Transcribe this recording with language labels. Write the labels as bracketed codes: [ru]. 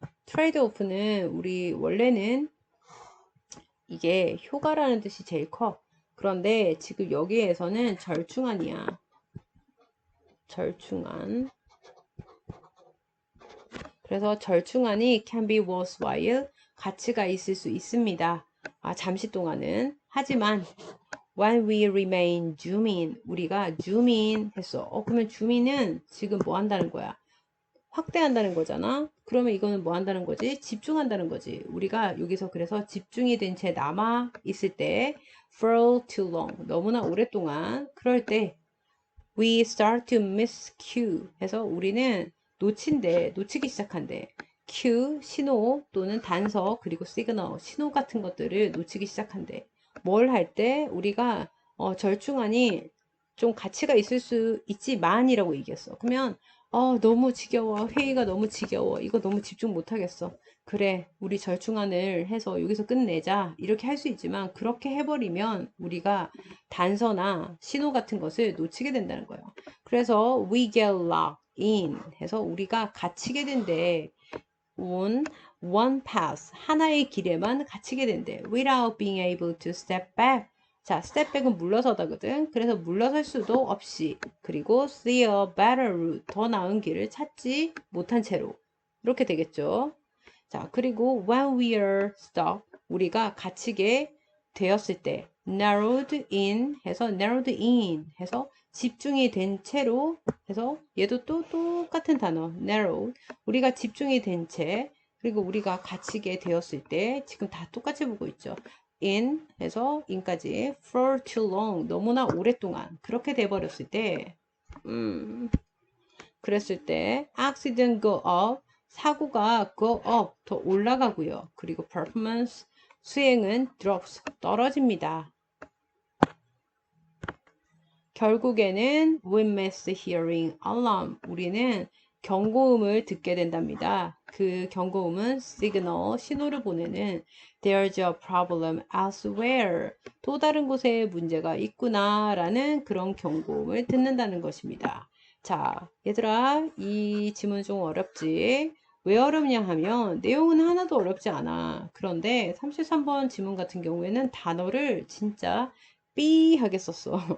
[ko] trade-off는 우리 원래는 이게 효과라는 뜻이 제일 커. 그런데 지금 여기에서는 절충안이야. 절충안. 그래서 절충안이 [en] can be worthwhile, [ko] 가치가 있을 수 있습니다. 잠시 동안은. 하지만 [en] when we remain zoom in, [ko] 우리가 [en] zoom in [ko] 했어. 그러면 zoom in은 지금 뭐 한다는 거야? 확대한다는 거잖아. 그러면 이거는 뭐 한다는 거지? 집중한다는 거지. 우리가 여기서 그래서 집중이 된 채 남아 있을 때 [en] for too long, [ko] 너무나 오랫동안, 그럴 때 [en] we start to miss cue [ko] 해서 우리는 놓치기 시작한대. cue, 신호 또는 단서, 그리고 시그널, 신호 같은 것들을 놓치기 시작한대. 뭘 할 때? 우리가 절충안이 좀 가치가 있을 수 있지만이라고 얘기했어. 그러면 너무 지겨워. 회의가 너무 지겨워. 이거 너무 집중 못 하겠어. 그래, 우리 절충안을 해서 여기서 끝내자. 이렇게 할 수 있지만 그렇게 해버리면 우리가 단서나 신호 같은 것을 놓치게 된다는 거예요. 그래서 [en] we get locked in [ko] 해서 우리가 갇히게 된대. [en] on one path, [ko] 하나의 길에만 갇히게 된대. [en] without being able to step back. [ko] 자, step back은 물러서다거든. 그래서 물러설 수도 없이, 그리고 [en] see a better route, [ko] 더 나은 길을 찾지 못한 채로, 이렇게 되겠죠. 자, 그리고 [en] when we are stuck, [ko] 우리가 갇히게 되었을 때 [en] narrowed in [ko] 해서 집중이 된 채로 해서 얘도 또 똑같은 단어 narrowed, 우리가 집중이 된 채, 그리고 우리가 갇히게 되었을 때 지금 다 똑같이 보고 있죠. in 해서 in까지 [en] for too long, [ko] 너무나 오랫동안 그렇게 돼버렸을 때 그랬을 때 [en] accident go up, [ko] 사고가 go up, 더 올라가고요. 그리고 performance, 수행은 drops, 떨어집니다. 결국에는 [en] we miss hearing alarm, [ko] 우리는 경고음을 듣게 된답니다. 그 경고음은 [en] signal, [ko] 신호를 보내는 [en] there's a problem elsewhere. [ko] 또 다른 곳에 문제가 있구나 라는 그런 경고음을 듣는다는 것입니다. 자, 얘들아, 이 지문 좀 어렵지? 왜 어렵냐 하면 내용은 하나도 어렵지 않아. 그런데 33번 지문 같은 경우에는 단어를 진짜 삐하게 썼어.